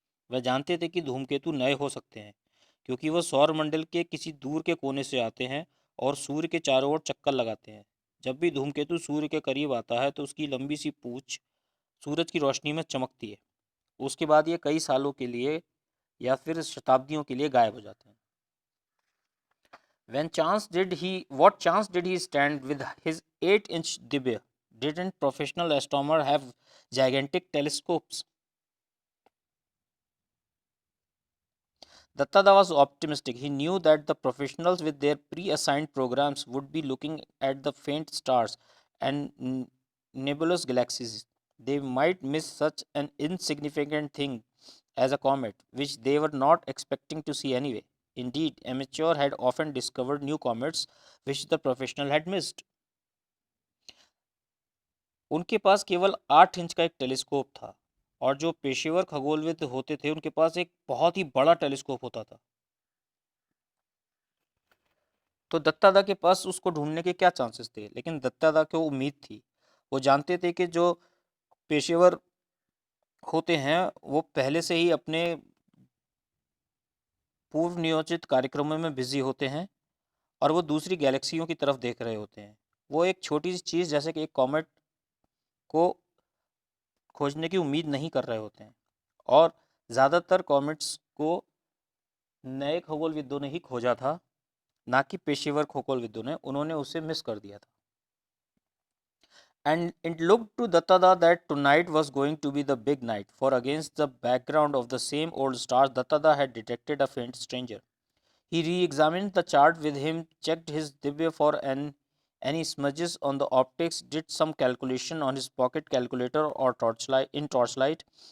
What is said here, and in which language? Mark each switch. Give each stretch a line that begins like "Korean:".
Hindi: वह जानते थे कि धूमकेतु नए हो सकते हैं क्योंकि वह सौर मंडल के किसी दूर के कोने से आते हैं और सूर्य के चारों ओर चक्कर लगाते हैं। जब भी धूमकेतु सूर्य के करीब आता है तो उसकी लंबी सी पूंछ सूरज की रोशनी में चमकती है। उसके बाद ये कई सालों के लिए या फिर शताब्दियों के लिए गायब हो जाते हैं।
English: What chance did he stand with his 8-inch Dibya? Didn't professional astronomers have gigantic telescopes? Dattada was optimistic. He knew that the professionals with their pre-assigned programs would be looking at the faint stars and nebulous galaxies. They might miss such an insignificant thing as a comet, which they were not expecting to see anyway. Indeed, amateur had often discovered new comets which the professional had missed.
Hindi: उनके पास केवल 8 inch का एक telescope था और जो पेशेवर खगोलविद होते थे उनके पास एक बहुत ही बड़ा टेलीस्कोप होता था। तो दत्तादा के पास उसको ढूंढने के क्या चांसेस थे, लेकिन दत्तादा को उम्मीद थी। वो जानते थे कि जो पेशेवर होते हैं वो पहले से ही अपने पूर्व नियोजित कार्यक्रमों में बिजी होते हैं और वो दूसरी गैलेक्सियों की तरफ देख रहे होते हैं। वो एक छोटी सी चीज़ जैसे कि एक कॉमेट को खोजने की उम्मीद नहीं कर रहे होते हैं और ज़्यादातर कॉमेट्स को नए खगोलविदों ने ही खोजा था, ना कि पेशेवर खगोलविदों ने। उन्होंने उसे मिस कर दिया था।
English: And it looked to Dattada that tonight was going to be the big night, for against the background of the same old stars, Dattada had detected a faint stranger. He re-examined the chart with him, checked his dibya for any smudges on the optics, did some calculation on his pocket calculator or torchlight.